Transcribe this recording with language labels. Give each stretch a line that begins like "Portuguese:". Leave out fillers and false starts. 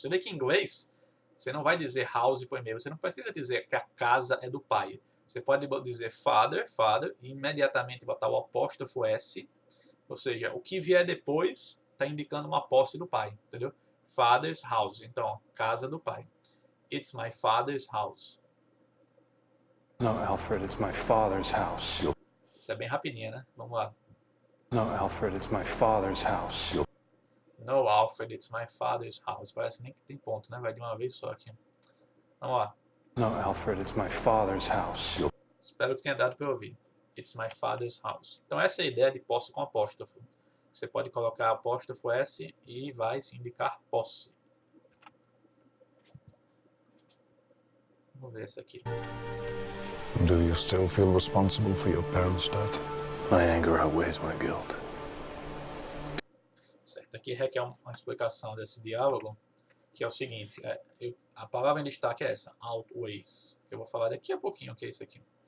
Portuguese: Você vê que em inglês você não vai dizer house primeiro, você não precisa dizer que a casa é do pai. Você pode dizer father, e imediatamente botar o apóstrofo S, ou seja, o que vier depois está indicando uma posse do pai, entendeu?
English: Father's house,
Portuguese: então, casa do pai.
English: It's my father's house. No, Alfred, it's my father's house.
Portuguese: Isso é bem rapidinho, né? Vamos lá.
English: No, Alfred, it's my father's house. No, Alfred, it's my father's house.
Portuguese: Parece nem que tem ponto, né? Vai de uma vez só aqui. Vamos lá.
English: No, Alfred, it's my father's house.
Portuguese: Espero que tenha dado para ouvir.
English: It's my father's house.
Portuguese: Então essa é a ideia de posse com apóstrofo. Você pode colocar apóstrofo S e vai se indicar posse. Vamos ver essa aqui.
English: Do you still feel responsible for your parents' death? My anger outweighs my guilt.
Portuguese: Certo, aqui requer uma explicação desse diálogo, que é o seguinte, A palavra em destaque é essa, outweighs. Eu vou falar daqui a pouquinho o que é isso aqui.